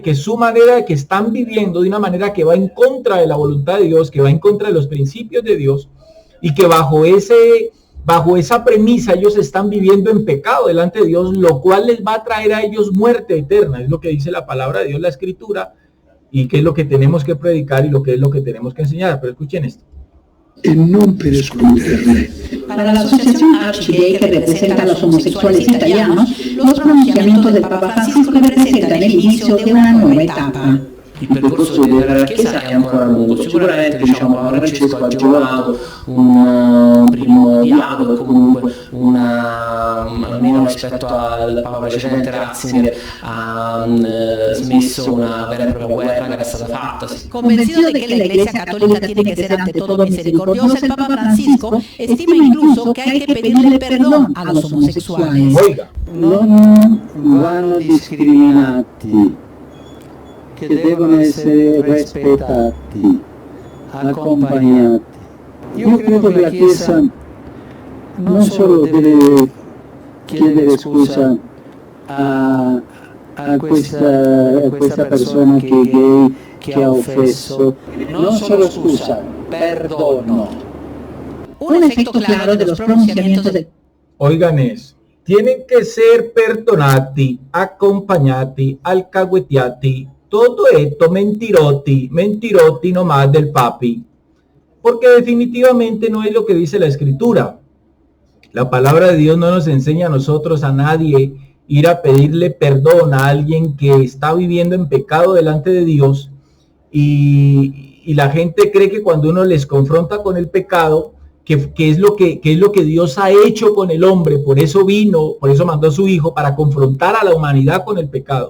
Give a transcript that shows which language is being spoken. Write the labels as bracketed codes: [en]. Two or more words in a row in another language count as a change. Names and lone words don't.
[es] Que su manera de que están viviendo de una manera que va en contra de la voluntad de Dios, que va en contra de los principios de Dios, y que bajo esa premisa ellos están viviendo en pecado delante de Dios, lo cual les va a traer a ellos muerte eterna. Es lo que dice la palabra de Dios, la Escritura, y que es lo que tenemos que predicar y lo que es lo que tenemos que enseñar. Pero escuchen esto. [it] E non per escluderle. [es] Para la asociación Archigay, que representa a los homosexuales italianos, los pronunciamientos del Papa Francisco representan el inicio de una nueva etapa. [it] Il percorso della Chiesa è ancora lungo, sicuramente Papa Francesco ha agevolato un primo dialogo, comunque almeno rispetto al Papa precedente Ratzinger ha smesso una vera e propria guerra che era stata fatta. [es] Convencido de que la Iglesia Católica tiene que ser ante todo misericordiosa, el Papa Francisco estima incluso que hay que pedirle perdón a los homosexuales. Oiga. [it] Non vanno discriminati, che devono essere rispettati, accompagnati. Io credo che la Chiesa non solo deve chiedere scusa a questa persona che è gay, che ha offeso, non solo scusa, perdono. [es] Un efecto claro de los pronunciamientos del... Oigan eso. Tienen que ser [it] perdonati, accompagnati, [es] alcahuetiati, todo esto mentirotti nomás del papi, porque definitivamente no es lo que dice la Escritura. La palabra de Dios no nos enseña a nosotros, a nadie, ir a pedirle perdón a alguien que está viviendo en pecado delante de Dios, y la gente cree que cuando uno les confronta con el pecado, que es lo que Dios ha hecho con el hombre, por eso vino, por eso mandó a su hijo, para confrontar a la humanidad con el pecado.